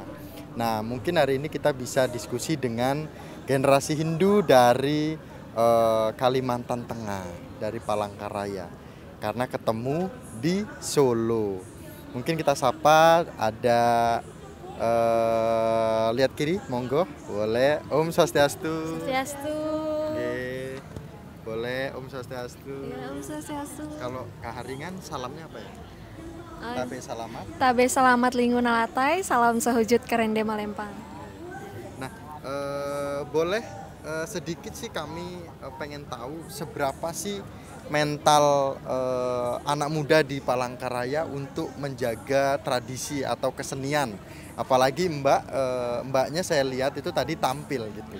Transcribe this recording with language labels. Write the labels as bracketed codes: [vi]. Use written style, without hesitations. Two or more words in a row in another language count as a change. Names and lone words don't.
[id] Nah, mungkin hari ini kita bisa diskusi dengan generasi Hindu dari Kalimantan Tengah, dari Palangkaraya, karena ketemu di Solo. Mungkin kita sapa, ada lihat kiri, monggo, boleh. [sa] Om Swastiastu. Swastiastu. [id] Oke. Boleh, [sa] Om Swastiastu. Ya, Om Swastiastu. [id] Kalau Keharingan salamnya apa ya? [nij] Tabe selamat. Tabe selamat lingkungan latai, salam sehujud kerende Malempang. [id] Nah, boleh sedikit sih kami pengen tahu seberapa sih mental anak muda di Palangkaraya untuk menjaga tradisi atau kesenian. Apalagi mbaknya saya lihat itu tadi tampil gitu.